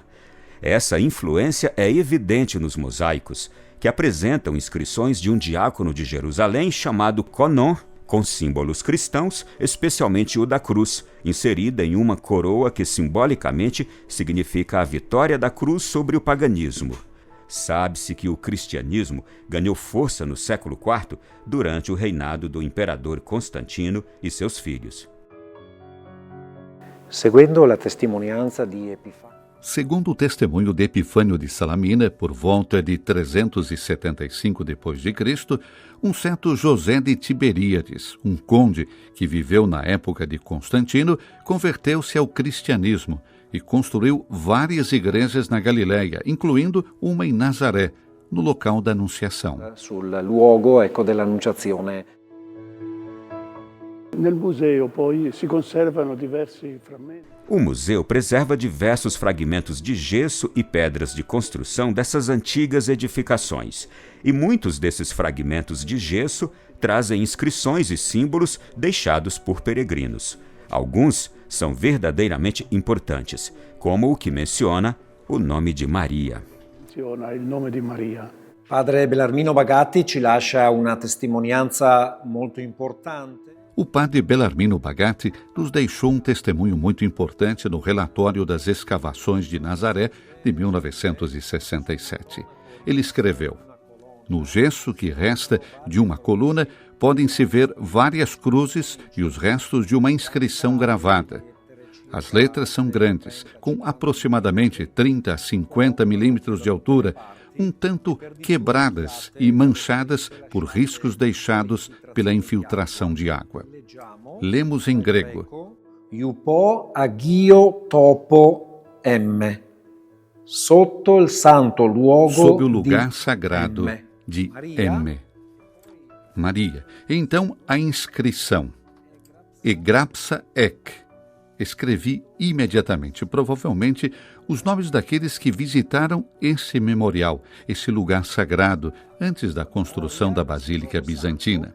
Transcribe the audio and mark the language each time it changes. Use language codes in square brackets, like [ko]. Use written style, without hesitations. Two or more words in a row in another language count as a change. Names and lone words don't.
[pt] Essa influência é evidente nos mosaicos, que apresentam inscrições de um diácono de Jerusalém chamado Conon, com símbolos cristãos, especialmente o da cruz, inserida em uma coroa que simbolicamente significa a vitória da cruz sobre o paganismo. Sabe-se que o cristianismo ganhou força no século IV durante o reinado do imperador Constantino e seus filhos. [it] Seguendo la testimonianza di Epifânio. [pt] Segundo o testemunho de Epifânio de Salamina, por volta de 375 d.C., um certo José de Tiberíades, um conde que viveu na época de Constantino, converteu-se ao cristianismo e construiu várias igrejas na Galileia, incluindo uma em Nazaré, no local da Anunciação. [it] Sul luogo, dell'Annunciazione. Nel museo poi si conservano diversi frammenti. [pt] O museu preserva diversos fragmentos de gesso e pedras de construção dessas antigas edificações. E muitos desses fragmentos de gesso trazem inscrições e símbolos deixados por peregrinos. Alguns são verdadeiramente importantes, como o que menciona o nome de Maria. [it] Il nome di Maria. Padre Bellarmino Bagatti ci lascia una testimonianza molto importante. [pt] O padre Bellarmino Bagatti nos deixou um testemunho muito importante no relatório das escavações de Nazaré de 1967. Ele escreveu: no gesso que resta de uma coluna podem-se ver várias cruzes e os restos de uma inscrição gravada. As letras são grandes, com aproximadamente 30 a 50 milímetros de altura, um tanto quebradas e manchadas por riscos deixados pela infiltração de água. Lemos em grego: [el] ὑπὸ ἁγίῳ τόπῳ M. [it] Sotto il santo luogo [pt] sob o lugar [it] di [pt] sagrado M. de M. Maria. Então a inscrição: [el] ἔγραψα ἐκ. [pt] Escrevi imediatamente, provavelmente, os nomes daqueles que visitaram esse memorial, esse lugar sagrado, antes da construção da Basílica Bizantina.